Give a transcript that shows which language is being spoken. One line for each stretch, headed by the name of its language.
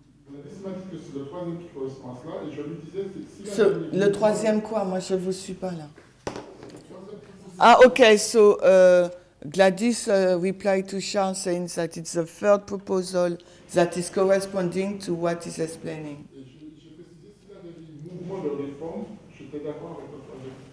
French: Laisse-moi dire que c'est le troisième qui correspond à cela, et je lui disais, c'est si le troisième quoi? Moi je vous suis pas là.
English: Ah, okay, so Gladys replied to Charles saying that it's the third proposal that is corresponding to what is explaining.
French: Et j'ai précisé, s'il avait dit mouvement de réforme, j'étais d'accord avec le troisième.